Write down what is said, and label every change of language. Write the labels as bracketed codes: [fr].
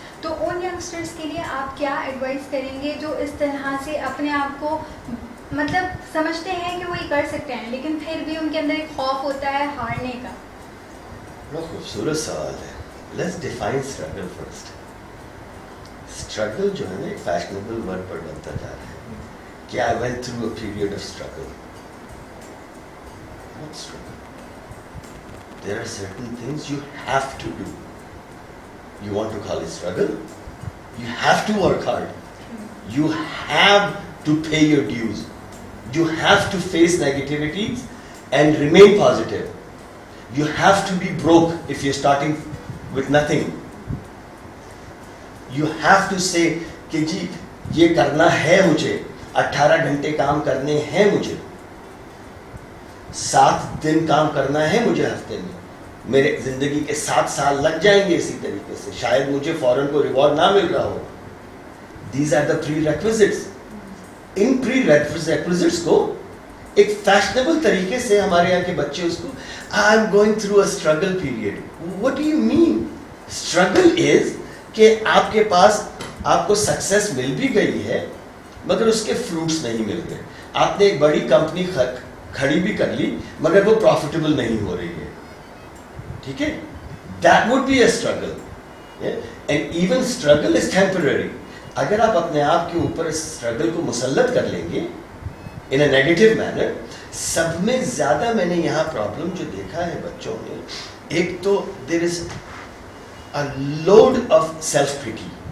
[ur] تو ان ینگسٹرس کے لیے آپ کیا ایڈوائز کریں گے جو اس طرح سے اپنے آپ کو مطلب سمجھتے ہیں کہ وہ یہ کر سکتے ہیں لیکن پھر بھی ان کے اندر ایک خوف ہوتا ہے ہارنے کا؟ بہت خوبصورت سوال ہے. Let's define struggle first. Struggle جو ہے نا ایک فیشنیبل ورڈ پر بنتا جا رہا ہے کہ [en] I went through a period of struggle. What struggle? There are certain things you have to do. You want to call it struggle? You have to work hard. You have to pay your dues. You have to face negativities and remain positive. You have to be broke if you're starting with nothing. You have to say [ur] کہ جی یہ کرنا ہے مجھے, 18 گھنٹے کام کرنے ہیں مجھے, 7 دن کام کرنا ہے مجھے ہفتے میں, میرے زندگی کے 7 سال لگ جائیں گے اسی طریقے سے, شاید مجھے فوراً کو ریوارڈ نہ مل رہا ہو. [en] These are the prerequisites. [ur] In prerequisites کو ایک فیشنیبل طریقے سے ہمارے یہاں کے بچے اس کو [en] I'm going through a struggle period. What do you mean? Struggle is [ur] کہ آپ کے پاس آپ کو سکسیس مل بھی گئی ہے مگر اس کے فروٹس نہیں مل گئے. آپ نے ایک بڑی کمپنی کھڑی بھی کر لی مگر وہ پروفیٹیبل نہیں ہو رہی ہے, ٹھیک ہے, [en] that would be a struggle. And even struggle is temporary. [ur] اگر آپ اپنے آپ کے اوپر اس اسٹرگل کو مسلط کر لیں گے [en] in a negative manner, [ur] سب میں زیادہ میں نے یہاں پرابلم جو دیکھا ہے بچوں میں, ایک تو [en] there is a load of self-pity.